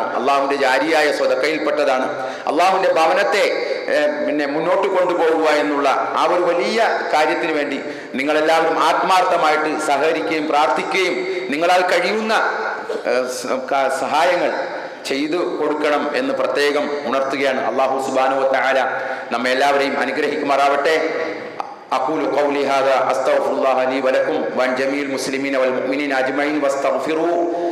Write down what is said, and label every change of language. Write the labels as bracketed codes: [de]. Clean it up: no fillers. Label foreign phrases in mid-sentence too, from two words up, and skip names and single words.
[ml] അള്ളാഹുവിൻ്റെ ജാരിയായ സ്വതക്കയിൽപ്പെട്ടതാണ്. അള്ളാഹുവിൻ്റെ ഭവനത്തെ മുന്നോട്ട് കൊണ്ടുപോകുക എന്നുള്ള ആ ഒരു വലിയ കാര്യത്തിന് വേണ്ടി നിങ്ങളെല്ലാവരും ആത്മാർത്ഥമായിട്ട് സഹകരിക്കുകയും പ്രാർത്ഥിക്കുകയും നിങ്ങളാൽ കഴിയുന്ന സഹായങ്ങൾ ചെയ്തു കൊടുക്കണം എന്ന് പ്രത്യേകം ഉണർത്തുകയാണ്. [ar] الله سبحانه وتعالى [ml] നമ്മെ എല്ലാവരെയും അനുഗ്രഹിക്കുമാറാവട്ടെ. [ar] أقول قولي هذا أستغفر الله لي ولكم وعن جميع المسلمين والمؤمنين أجمعين واستغفروه